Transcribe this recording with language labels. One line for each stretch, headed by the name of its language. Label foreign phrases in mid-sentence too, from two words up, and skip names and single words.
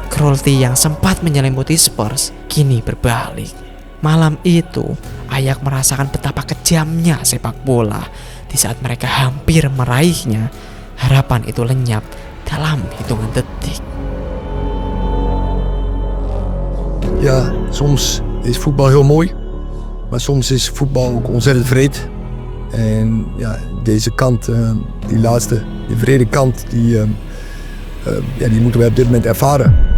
Indonesian: penalti yang sempat menyelimuti Spurs kini berbalik. Malam itu, Ajax merasakan betapa kejamnya sepak bola. Di saat mereka hampir meraihnya, harapan itu lenyap dalam hitungan detik.
Dutch: Ja, soms is voetbal heel mooi, maar soms is voetbal ook ontzettend vreed. En ja, deze kant, die laatste, die vrede kant, die moeten we op dit moment ervaren.